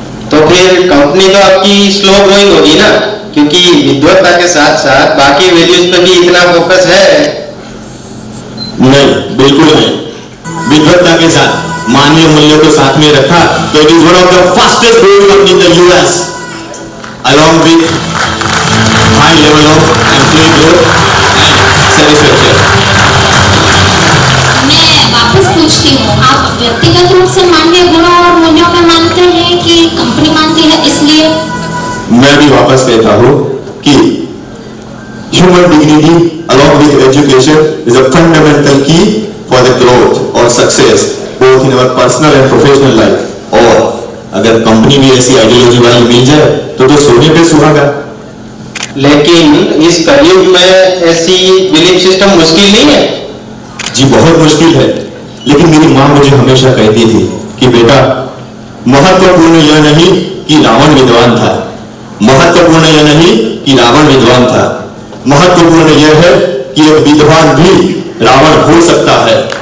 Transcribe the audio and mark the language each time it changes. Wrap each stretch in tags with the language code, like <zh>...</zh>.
<hi>तो फिर कंपनी तो आपकी स्लो ग्रोइंग होगी ना, क्योंकि विद्वत्ता के साथ साथ बाकी वैल्यूज पे भी इतना फोकस है। नहीं, बिल्कुल नहीं। विद्वत्ता के साथ मानवीय मूल्यों को साथ में रखा तो</hi> <en>It is one of the fastest growing company in the US, along with high level of employee growth and satisfaction.</en> <hi>मैं वापस पूछती हूँ, आप व्यक्तिगत रूप से मानवीय गुणों और मूल्यों में मानते हैं कि कंपनी मानती है इसलिए? मैं भी वापस कहता हूँ कि</hi> <en>human dignity along with education is a fundamental key for the growth or success both in our personal and professional life.</en> <hi>और अगर कंपनी भी ऐसी आइडियोलॉजी वाली मिल जाए तो सोने पे सुहागा। लेकिन इस कलयुग में ऐसी बिलीफ सिस्टम मुश्किल नहीं है? जी बहुत मुश्किल है, लेकिन मेरी माँ मुझे हमेशा कहती थी कि बेटा महत्वपूर्ण यह नहीं कि रावण विद्वान था, महत्वपूर्ण यह नहीं कि रावण विद्वान था, महत्वपूर्ण यह है कि एक विद्वान भी रावण हो सकता है।</hi>